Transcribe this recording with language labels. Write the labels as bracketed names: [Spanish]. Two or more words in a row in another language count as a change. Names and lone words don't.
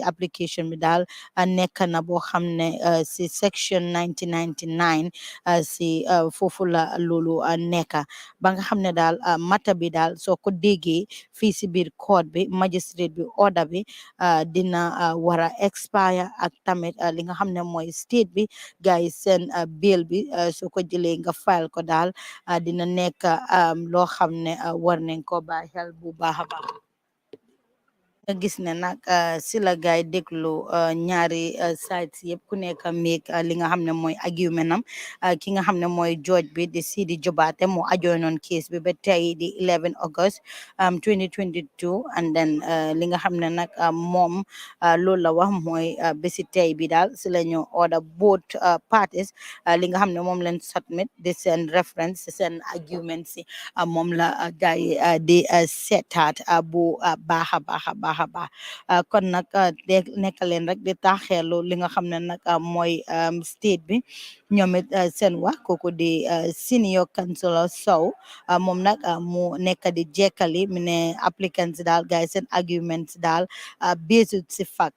[Wolof] application bi daal nekk na boo xam ne si section 1999 si foofu la loolu nekk ba nga xam ne daal mata bi daal soo ko déggee fii si biir court bi magistrate bi order bi dina war a expire ak tamit li nga xam ne mooy state bi gars yi seen bail bi soo ko jëlee nga file ko daal dina nekk loo xam ne war nañ ko bàyyi xel bu baax a baax nga gis ne nag si la gaay déglu ñaari sides yëpp ku nekk meeg li nga xam ne mooy argument am ki nga xam ne mooy judge bi di Sidi Jobarteh moo ajoonoon case bi ba tey di 11 August 2022 [English] and then [Wolof] li nga xam ne nag moom loolu la wax mooy bési tey bi daal si la ñu order [English] both parties [Wolof] li nga xam ne moom leen submit di seen reference seen argument si moom la gaay di seetaat bu baax a baax a baax kon nag nekk leen rek di taaxeelu li nga xam ne nag mooy state bi ñoom it seen wax kooku di [English] senior councilor [Wolof] Sow moom nag mu nekk di jekkali mu ne applicants daal gaay seen arguments daal based si fak